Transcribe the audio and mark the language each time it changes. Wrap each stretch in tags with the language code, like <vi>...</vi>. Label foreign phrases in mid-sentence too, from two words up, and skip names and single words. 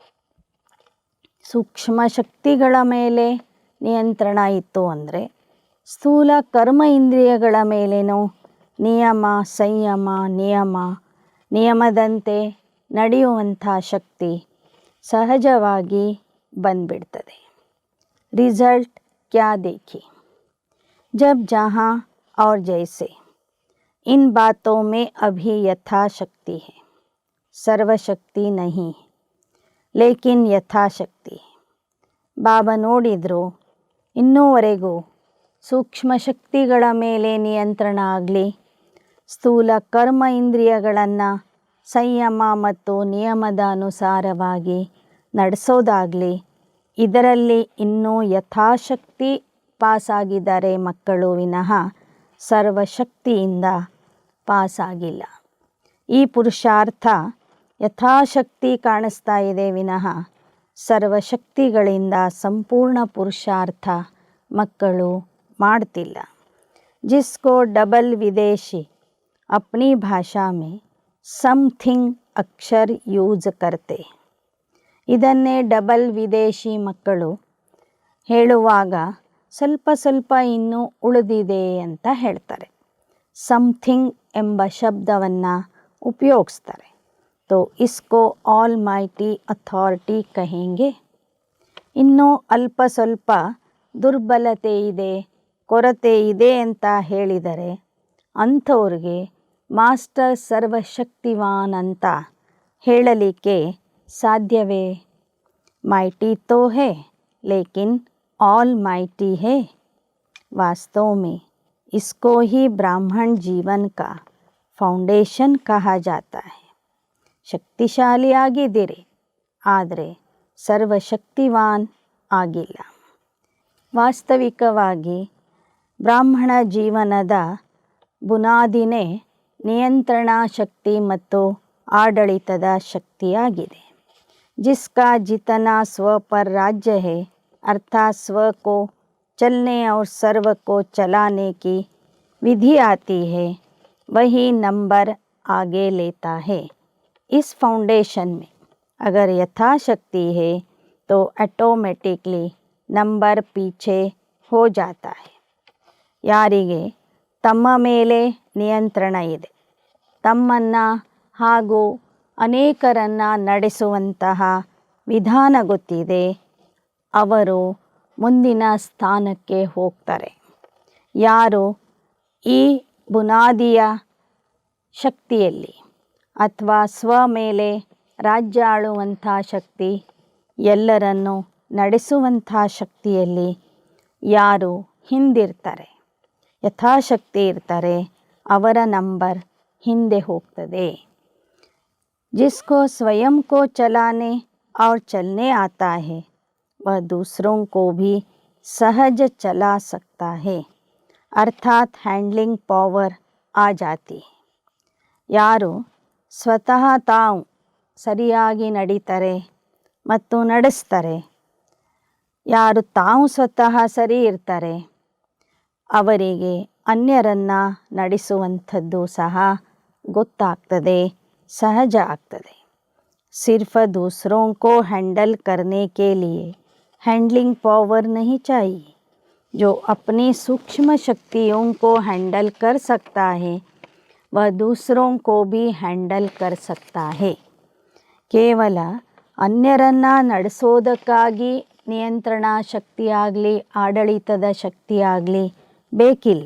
<kn>ಸೂಕ್ಷ್ಮ ಶಕ್ತಿಗಳ ಮೇಲೆ ನಿಯಂತ್ರಣ ಇತ್ತು ಅಂದರೆ ಸ್ಥೂಲ ಕರ್ಮ ಇಂದ್ರಿಯಗಳ ಮೇಲೇನೋ ನಿಯಮ ಸಂಯಮ ನಿಯಮದಂತೆ ನಡೆಯುವಂಥ ಶಕ್ತಿ ಸಹಜವಾಗಿ ಬಂದ್ಬಿಡ್ತದೆ.</kn> <hi>रिजल्ट क्या देखिए, जब जहाँ और जैसे इन बातों में अभी यथाशक्ति है, सर्वशक्ति नहीं है लेकिन यथाशक्ति है.</hi> <kn>ಬಾಬಾ ನೋಡಿದ್ರು ಇನ್ನೂವರೆಗೂ ಸೂಕ್ಷ್ಮ ಶಕ್ತಿಗಳ ಮೇಲೆ ನಿಯಂತ್ರಣ ಆಗಲಿ, ಸ್ಥೂಲ ಕರ್ಮ ಇಂದ್ರಿಯಗಳನ್ನು ಸಂಯಮ ಮತ್ತು ನಿಯಮದ ಅನುಸಾರವಾಗಿ ನಡೆಸೋದಾಗಲಿ ಇದರಲ್ಲಿ ಇನ್ನೂ ಯಥಾಶಕ್ತಿ ಪಾಸಾಗಿದ್ದಾರೆ ಮಕ್ಕಳು ವಿನಃ ಸರ್ವಶಕ್ತಿಯಿಂದ ಪಾಸಾಗಿಲ್ಲ. ಈ ಪುರುಷಾರ್ಥ ಯಥಾಶಕ್ತಿ ಕಾಣಿಸ್ತಾ ಇದೆ ವಿನಃ ಸರ್ವಶಕ್ತಿಗಳಿಂದ ಸಂಪೂರ್ಣ ಪುರುಷಾರ್ಥ ಮಕ್ಕಳು ಮಾಡ್ತಿಲ್ಲ.</kn> <hi>जिसको डबल विदेशी अपनी भाषा में समथिंग अक्षर ಯೂಸ್ करते.</hi> <kn>ಇದನ್ನೇ ಡಬಲ್ ವಿದೇಶಿ ಮಕ್ಕಳು ಹೇಳುವಾಗ ಸ್ವಲ್ಪ ಸ್ವಲ್ಪ ಇನ್ನೂ ಉಳಿದಿದೆ ಅಂತ ಹೇಳ್ತಾರೆ. ಸಮಥಿಂಗ್ ಎಂಬ ಶಬ್ದವನ್ನು ಉಪಯೋಗಿಸ್ತಾರೆ.</kn> <hi>तो इसको</hi> <en>all mighty authority</en> <hi>ಕಹೆಂಗೆ.</hi> <kn>ಇನ್ನೂ ಅಲ್ಪ ಸ್ವಲ್ಪ ದುರ್ಬಲತೆ ಇದೆ, ಕೊರತೆ ಇದೆ ಅಂತ ಹೇಳಿದರೆ ಅಂಥವ್ರಿಗೆ ಮಾಸ್ಟರ್ ಸರ್ವಶಕ್ತಿವಾನ್ ಅಂತ ಹೇಳಲಿಕ್ಕೆ ಸಾಧ್ಯವೇ?</kn> <hi>माइटी तो है लेकिन</hi> <en>all mighty</en> <hi>है. वास्तव में इसको ही ब्राह्मण जीवन का फाउंडेशन कहा जाता है.</hi> <kn>ಶಕ್ತಿಶಾಲಿಯಾಗಿದ್ದೀರಿ ಆದರೆ ಸರ್ವಶಕ್ತಿವಾನ್ ಆಗಿಲ್ಲ. ವಾಸ್ತವಿಕವಾಗಿ ಬ್ರಾಹ್ಮಣ ಜೀವನದ ಬುನಾದಿನೇ ನಿಯಂತ್ರಣ ಶಕ್ತಿ ಮತ್ತು ಆಡಳಿತದ ಶಕ್ತಿಯಾಗಿದೆ.</kn> <hi>जिसका जितना स्व पर राज्य है अर्थात स्व को चलने और सर्व को चलाने की विधि आती है वही नंबर आगे लेता है. इस फाउंडेशन में अगर यथाशक्ति है तो ऑटोमेटिकली नंबर पीछे हो जाता है.</hi> <kn>ಯಾರಿಗೆ ತಮ್ಮ ಮೇಲೆ ನಿಯಂತ್ರಣ ಇದೆ, ತಮ್ಮನ್ನು ಹಾಗೂ ಅನೇಕರನ್ನು ನಡೆಸುವಂತಹ ವಿಧಾನ ಗೊತ್ತಿದೆ, ಅವರು ಮುಂದಿನ ಸ್ಥಾನಕ್ಕೆ ಹೋಗ್ತಾರೆ. ಯಾರು ಈ ಬುನಾದಿಯ ಶಕ್ತಿಯಲ್ಲಿ ಅಥವಾ ಸ್ವ ಮೇಲೆ ರಾಜ್ಯ ಆಳುವಂಥ ಶಕ್ತಿ, ಎಲ್ಲರನ್ನು ನಡೆಸುವಂಥ ಶಕ್ತಿಯಲ್ಲಿ ಯಾರು ಹಿಂದಿರ್ತಾರೆ, ಯಥಾಶಕ್ತಿ ಇರ್ತಾರೆ, ಅವರ ನಂಬರ್ ಹಿಂದೆ ಹೋಗ್ತದೆ.</kn> <hi>जिसको स्वयं को चलाने और चलने आता है वह दूसरों को भी सहज चला सकता है. अर्थात</hi> <en>handling power</en> <hi>आ जाती है.</hi> <kn>ಯಾರು ಸ್ವತಃ ತಾವು ಸರಿಯಾಗಿ ನಡೀತಾರೆ ಮತ್ತು ನಡೆಸ್ತಾರೆ, ಯಾರು ತಾವು ಸ್ವತಃ ಸರಿ ಇರ್ತಾರೆ ಅವರಿಗೆ ಅನ್ಯರನ್ನು ನಡೆಸುವಂಥದ್ದು ಸಹ ಗೊತ್ತಾಗ್ತದೆ, सहज ಆಗ್ತದೆ.</kn> <hi>सिर्फ दूसरों को हैंडल करने के लिए</hi> <en>handling power</en> <hi>नहीं चाहिए. जो अपनी सूक्ष्म शक्तियों को हैंडल कर सकता है वह दूसरों को भी हैंडल कर सकता है.</hi> <kn>ಕೇವಲ ಅನ್ಯರನ್ನು ನಡೆಸೋದಕ್ಕಾಗಿ ನಿಯಂತ್ರಣ ಶಕ್ತಿಯಾಗಲಿ ಆಡಳಿತದ ಶಕ್ತಿಯಾಗಲಿ ಬೇಕಿಲ್ಲ.</kn>